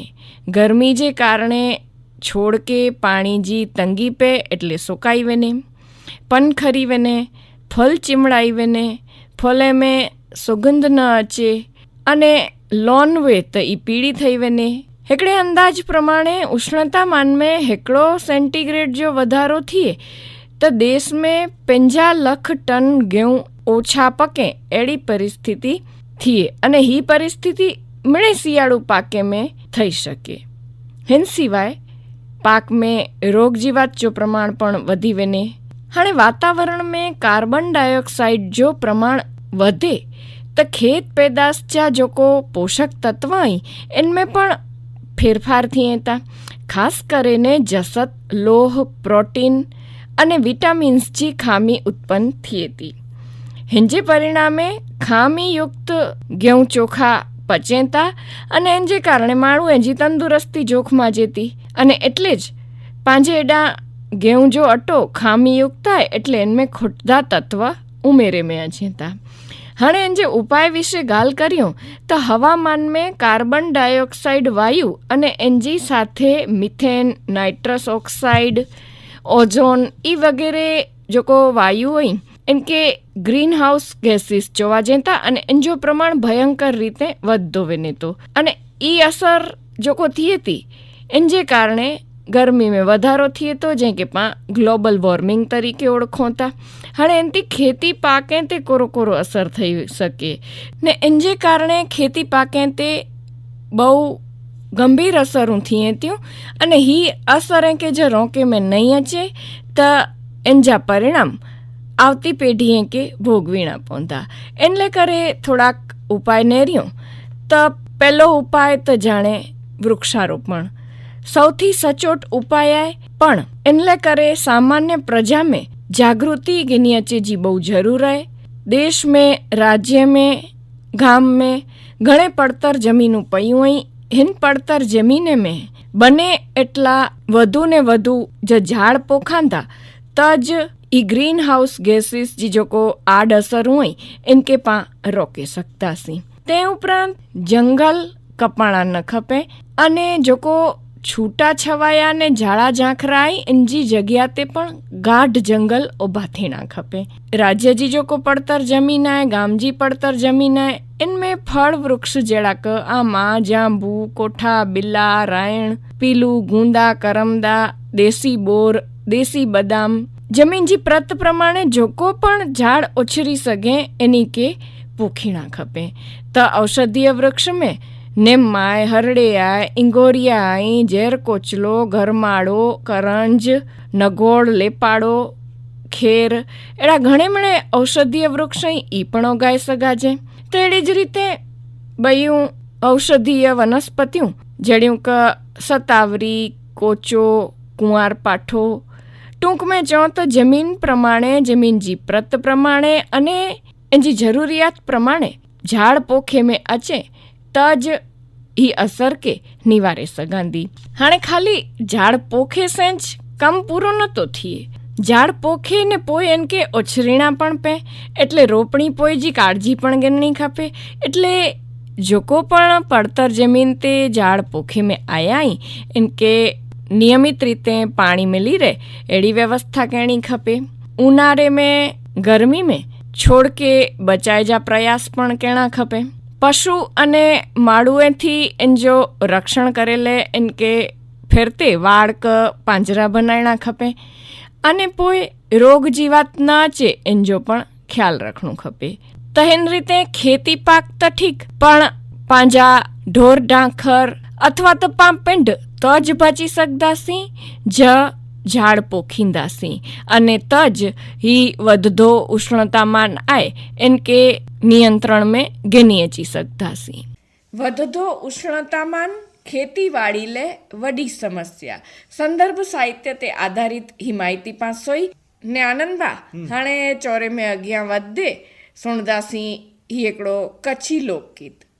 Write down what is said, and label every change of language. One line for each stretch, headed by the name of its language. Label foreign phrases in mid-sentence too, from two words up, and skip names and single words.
Kachhi: ગરમી જે કારણે છોડ કે પાણી જી તંગી પે એટલે સુકાઈ વેને, પન ખરી વેને, ફલ ચીમડાઈ વેને, ફલે में સુગંધ ન અચે, અને લોન વે તો ઈ પીળી થઈ વેને. हिकिड़े अंदाज प्रमाणे उष्णतामान में 1 सेंटीग्रेड जो વધારો थिए तो देश में 50 लाख टन गेहूं ओछा पके एड़ी परिस्थिति थिए, अने ही परिस्थिति मिणे सियाळु पाके में थई शके. हिन सिवाय पाक में रोग जीवात जो प्रमाण पण वधी वेने. हाणे वातावरण में
English: carbon dioxide
Kachhi: जो प्रमाण वधे तो खेत पैदाश जा जोको पोषक तत्व आई इनमें पण फेरफार थिए था. खास કરીને જસત, લોહ, પ્રોટીન અને વિટામિન્સજી ખામી ઉત્પન્ન થઈ હતી. हिंजे परिणामे खामीयुक्त गेहूं चोखा पचेता अने एंजे कारणे माण्हू एंजी तंदुरस्ती जोखमा जेती अने एटले ज पांजे एडा गेहूं जो अटो खामीयुक्त थाय एटले एनमें खोटदा तत्व उमेरे में अजेता. हणे एंजे उपाय विषे गाल कर्यो तो हवामान में
English: carbon dioxide
Kachhi: वायु अने एंजी साथे मिथेन,
English: nitrous oxide,
Kachhi: ओजोन ई वगैरह जो को वायु होय इनके
English: green house gases
Kachhi: जोवा जेता अने एंजो प्रमाण भयंकर रीते वधतो वेनेतो अने ई असर जो को थी थी एंजे कारणे गर्मी में वधारो थिए तो जे के पा
English: global warming
Kachhi: तरीके ओळखो था. हणे एनती खेती पाके ते कोरो कोरो असर थई सके ने एंजे कारणे खेती पाके ते बहु गंभीर असरूं थिए थियूं अने ही असर के जो रोके में नहीं अचे त एंजा परिणाम आवती पेढ़ीए के भोगवीना पवंदा. एनले करे थोड़ाक उपाय नेरियो तो पहलो उपाय तो जाने वृक्षारोपण सौथी सचोट उपाय है पण एनले करे सामान्य प्रजा में जागृति गिनी अचे जी बहु जरूर है. देश में, राज्य में, गाम में घणे पड़तर जमीनों पयूं हई. हिन पड़तर जमीने में बने एटला वधु ने वधु जो झाड़ पोखांदा तज ई
English: green house gases
Kachhi: जी जो को आड असर हुई इनके पा रोके सकता सी. ते उपरांत जंगल कपाणा न खपे अने जो को छूटा छवाया ने झाड़ा झांखरा आई इनजी जगह ते पण गाढ़ जंगल उभा थीना खपे. राज्य जी जो को पड़तर जमीन है, गाम जी पड़तर जमीन है, इनमें फल वृक्ष जेड़ा क आमा, जांबू, कोठा, बिल्ला, रायण, पीलू, गूंदा, करमदा, देसी बोर, देसी बदाम जमीन जी प्रत प्रमाणे जोको पण झाड़ उछरी सके एनी के पोखीणा खपे. त औषधीय वृक्ष में निम्माय, हरड़िया, इंगोरिया, जेर कोचलो, गरमाड़ो, करंज, नगोड़, लेपाड़ो, खेर एड़ा घणे मणे औषधीय वृक्ष ई पण उगाई सघाजे. तो एड़ी ज रीते बयूं औषधीय वनस्पतियों जड़ियों क सतावरी, कोचो, कुंवार पाठो टूंक में चो तो जमीन प्रमाणे, जमीन जी प्रत प्रमाणे अने एनी जरूरियात प्रमाणे झाड़ पोखे में अचे तज ही असर के निवारे सघंदी. हाणे खाली झाड़ पोखे सेंज कम पूरो नतो थिए. झाड़ पोखे ने पोइ एनके उछरीणा पण पे एटले रोपणी पोइ जी काळजी पण करनी खपे. एटले जोको पण पड़तर जमीन ते झाड़ पोखे में आया इनके नियमित रीते पानी मिली रहे एड़ी व्यवस्था करनी खपे. उनारे में, गर्मी में छोड़ के बचाए जा प्रयास पण करना खपे. पशु अने माड़ुए थी इनजो रक्षण करेले इनके फिरते वाड़क પાંજરા बनाना खपे अने पोइ रोग जीवात न अचे इनजो पण ख्याल रखणो खपे. त हिन रीते खेती पाक त ठीक पण पांजा ढोर ढांखर अथवा तो पांपेंड तज बची सकदासी झाड़ पोखींदासी अने तज ही वधदो उष्णतामान आए इनके नियंत्रण में गिनी अची सकदासी. વધતો ઉષ્ણતામાન ખેતીવાડી લે વડી સમસ્યા સંદર્ભ સાહિત્ય તે આધારિત હિમાયતી પાસોઈ ને આનંદબા હાણે ચોરે में अॻियां वधे सुणदासी ही हिकिड़ो कच्छी लोकगीत.